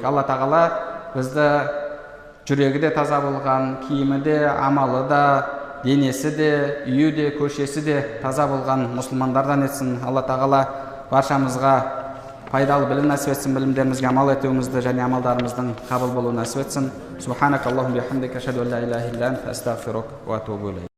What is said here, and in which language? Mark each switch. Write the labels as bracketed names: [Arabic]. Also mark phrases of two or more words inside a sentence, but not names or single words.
[Kazakh] Алла тағала бізді жүрегі де таза болған, киімі де, амалы да, денесі де, үйі де, көшесі де таза болған мұсылмандардан етсін. Алла тағала баршамызға пайдалы білім нәсіп етсін, білімдерімізге амал етуімізді және амалдарымыздың қабыл болуын нәсіп етсін. [Arabic] سبحانك اللهم بحمدك، أشهد أن لا إله إلا أنت، أستغفرك وأتوب إليك.